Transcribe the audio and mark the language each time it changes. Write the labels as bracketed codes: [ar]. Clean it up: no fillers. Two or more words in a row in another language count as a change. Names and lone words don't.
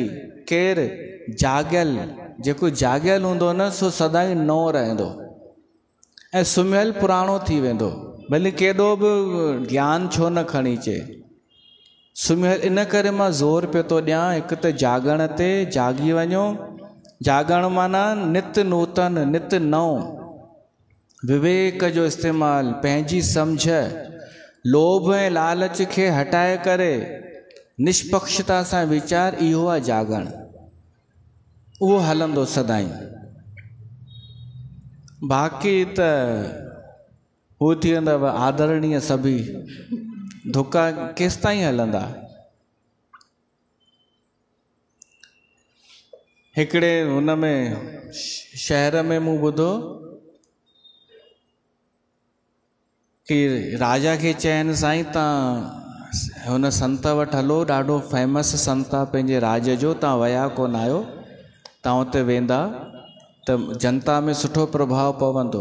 [sd] केरु? जाॻियल। जेको जाॻियल हूंदो न, सो सदाईं नओं रहंदो ऐं सुम्हियल पुराणो थी वेंदो। भले केॾो बि ज्ञान छो न खणी अचे, सुम्हियल। इन करे मां ज़ोर पियो थो ॾियां, हिकु त जाॻण ते जाॻी वञो। जाॻण माना नित नूतन, नित नओं। विवेक जो इस्तेमालु, पंहिंजी सम्झ, लोभ ऐं लालच खे हटाए करे निष्पक्षता सां वीचार, इहो आहे जाॻण। उहो हलंदो सदाईं। बाक़ी त हू थी वेंदव आदरणीय सभी। धुका केसि ताईं हलंदा? हिकिड़े हुन में शहर में मूं ॿुधो कि राजा खे चयनि साईं तव्हां हुन संत वटि हलो, ॾाढो फेमस संत आहे पंहिंजे राज जो, तव्हां विया कोन आहियो, तव्हां उते वेंदा त जनता में सुठो प्रभाव पवंदो।